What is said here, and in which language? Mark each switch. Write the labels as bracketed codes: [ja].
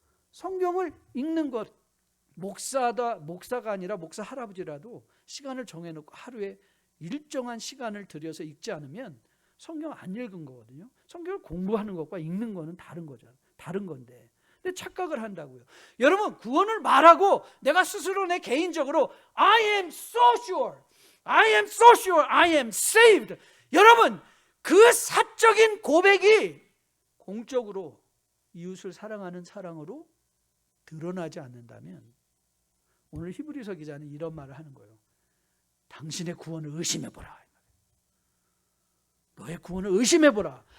[ko] 성경을 읽는 것, 목사가 아니라 목사 할아버지라도 시간을 정해놓고 하루에 일정한 시간을 들여서 읽지 않으면 성경 안 읽은 거거든요. 성경을 공부하는 것과 읽는 거는 다른 거잖아요. 다른 건데. 근데 착각을 한다고요. 여러분, 구원을 말하고 내가 스스로 내 개인적으로 [en] I am so sure, I am so sure, I am saved. [ko] 여러분, 그 사적인 고백이 공적으로 이웃을 사랑하는 사랑으로 드러나지 않는다면, 오늘 히브리서 기자는 이런 말을 하는 거예요. 당신의 구원을 의심해보라. 너의 구원을 의심해보라.